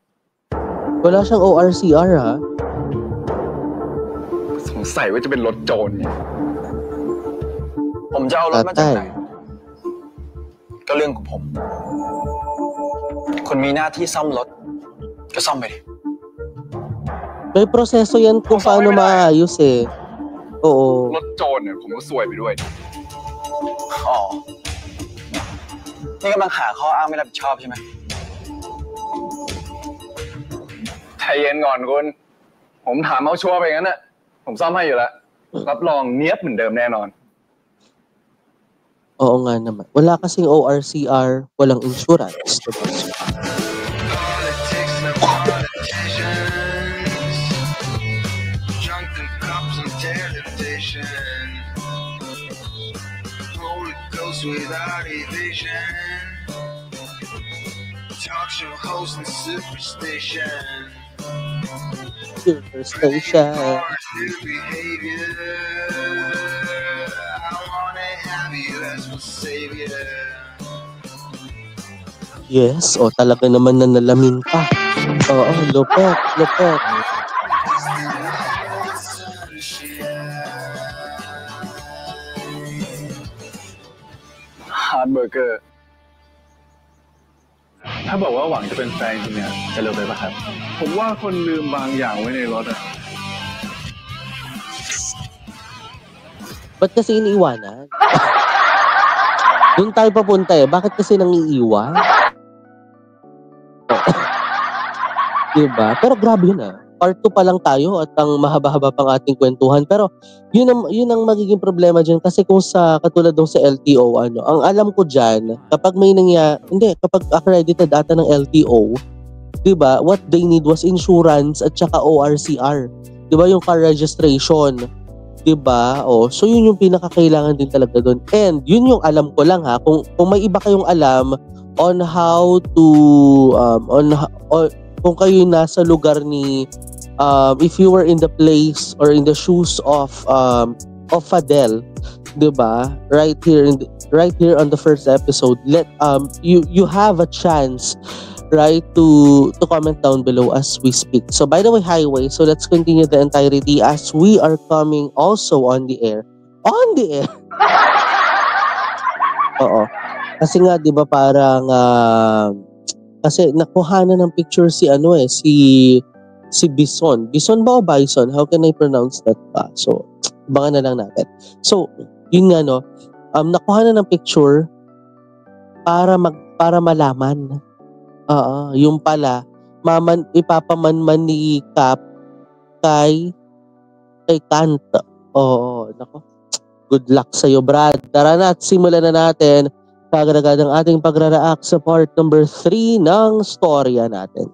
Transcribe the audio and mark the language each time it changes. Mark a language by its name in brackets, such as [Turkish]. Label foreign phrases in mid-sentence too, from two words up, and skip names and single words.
[Filipino] Wala siyang ORCR, ha? [Thai] สงสัยว่าจะเป็นรถโจรเนี่ยผมจะเอารถมาจากไหนก็เรื่องของผมคุณมีหน้าที่ซ่อมรถก็ซ่อมไปดิ [Filipino] May proseso yan kung paano maayos, eh. Oo. [Thai] รถโจรเนี่ยผมก็ซวยไปด้วยอ๋อนี่กำลังหาข้ออ้างไม่รับผิดชอบใช่ไหมใจเย็นก่อนคุณผมถามเอาชัวร์ไปงั้นน่ะผมซ่อมให้อยู่แล้วรับรองเนียบเหมือนเดิมแน่นอน [Filipino] Oo nga naman. Wala kasing ORCR, walang insurance. Diba? [English] Politics and politicians, drunken cops and television, Holy Ghost without evasion, talk show host and superstition, Superstation. new behavior. I wanna have you as my savior. Yes, [Filipino] o talaga naman na nalamin pa. Oo, lupet. [Thai] Hard Burger ถ้าบอกว่าหวังจะเป็นแฟนจริงเนี่ยจะเร็วไปป่ะครับ ผมว่าคนลืมบางอย่างไว้ในรถอะ [Filipino] Ba't kasi iniiwanan? Doon tayo papunta eh. Bakit kasi nang iiwan? Diba? Pero grabe yun ah. Part 2 pa lang tayo at ang mahaba-haba pang ating kwentuhan. Pero yun ang magiging problema dyan. Kasi kung sa katulad ng sa LTO, ang alam ko dyan, kapag may kapag accredited ata ng LTO, diba, [English] what they need was insurance [Filipino] at saka [English] ORCR. [Filipino] Diba, yung car registration. Diba? So yun yung pinakakailangan din talaga doon. And yun yung alam ko lang ha. Kung may iba kayong alam [English] on how to [Filipino] kung kayo nasa lugar ni [English] if you were in the place or in the shoes of Fadel, [Filipino] 'di ba? [English] Right here on the first episode, you have a chance, right, to comment down below as we speak. So by the way, highway, so let's continue the entirety as we are coming also on the air. [Filipino] Oo. Kasi nga 'di ba parang kasi nakuha na ng picture si Bison. Bison ba o Bison? [English] How can I pronounce that pa? [Filipino] So, abangan na lang natin. So, yun nga no, nakuha na ng picture para malaman. Yung pala, ipapamanman ni Cap kay Kant. Oo, nako. [English] Good luck [Filipino] sa'yo, Brad. Tara na at simulan na natin kagad ang ating pagre-react sa part number 3 ng storya natin.